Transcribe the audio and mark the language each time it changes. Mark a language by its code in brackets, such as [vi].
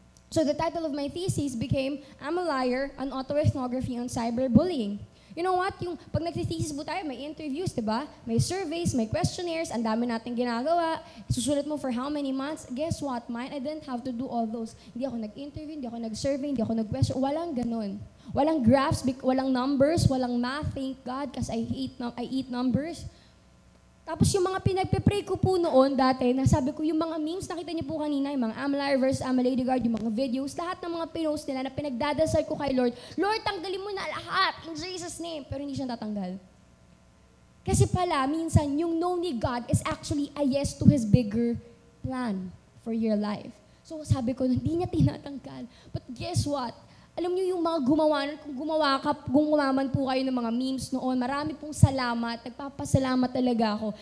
[en] So the title of my thesis became, I'm a Liar, an autoethnography on cyberbullying. You know what? [tl] Yung pag nagsithesis po tayo, may interviews, diba? May surveys, may questionnaires, ang dami natin ginagawa. Susulat mo [en] for how many months? Guess what? Mine, I didn't have to do all those. [tl] Hindi ako nag-interview, hindi ako nag-survey, hindi ako nag-question. Walang ganun. Walang graphs, walang numbers, walang math, [en] thank God, [tl] kasi [en] I eat numbers. [tl] Tapos yung mga pinagpe-pray ko po noon dati, nasabi ko yung mga memes, nakita niyo po kanina, yung mga I'm a Liar versus I'm a Lady Guard, yung mga videos, lahat ng mga pinost nila na pinagdadasal ko kay Lord, Lord, tanggalin mo na lahat [en] in Jesus' name. [tl] Pero hindi siya tatanggal. Kasi pala, minsan, yung [en] no ni God is actually a yes to His bigger plan for your life. [tl] So sabi ko, hindi niya tinatanggal. [en] But guess what? [tl] Alam niyo yung mga gumawa, kung gumawa man po kayo ng mga memes noon, marami pong salamat, nagpapasalamat talaga ako.